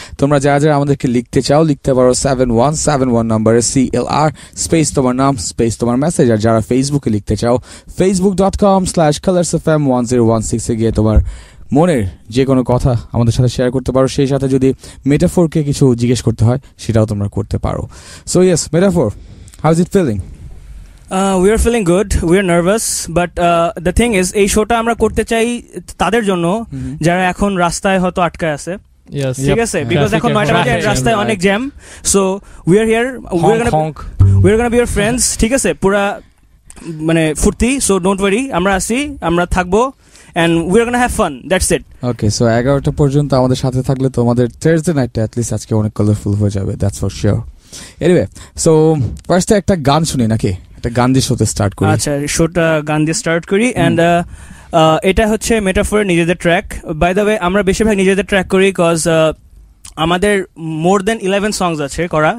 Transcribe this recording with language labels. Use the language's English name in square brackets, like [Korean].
[Bangla] তোমরা যারা যারা আমাদেরকে লিখতে চাও লিখতে পারো 7171 নম্বরে CLR স্পেস তোমার নাম স্পেস তোমার মেসেজ। আর যারা ফেসবুকে লিখতে চাও facebook.com/colorsfm1016 এ গিয়ে তোমার মনের যে কোনো কথা আমাদের সাথে শেয়ার করতে পারো। সেই সাথে যদি মেটাফোরকে কিছু জিজ্ঞেস করতে হয় সেটাও তোমরা করতে পারো। [English] So yes, Metaphor, how is it feeling? We are feeling good. We are nervous, but the thing is [Bangla] এই শোটা আমরা করতে চাই তাদের জন্য যারা এখন রাস্তায় হয়তো আটকায় আছে। [English] Yes. [Bangla] ঠিক আছে, because এখন 9টা বাজে, রাস্তায় অনেক jam. [English] So we are here. We're gonna be your friends. [Bangla] ঠিক আছে, পুরা মানে ফুর্তি। [English] So don't worry, [Bangla] আমরা আছি, আমরা থাকবো [English] and we're gonna have fun. That's it. [Bangla] Okay, so 11টা পর্যন্ত আমাদের সাথে থাকলে তোমাদের Thursday নাইটটা at least আজকে অনেক কালারফুল হয়ে যাবে, [English] that's for sure. Anyway, so first [Bangla] একটা গান শুনি নাকি? একটা গান দিয়ে শোতে স্টার্ট করি। আচ্ছা, শোটা গান দিয়ে স্টার্ট করি। এন্ড এটা হচ্ছে মেটাফোরের নিজেদের ট্র্যাক। [English] by the way, [Bangla] আমরা বেশিরভাগ নিজেদের ট্র্যাক করি বিকজ আমাদের [English] more than [Bangla] 11 সংস আছে করা।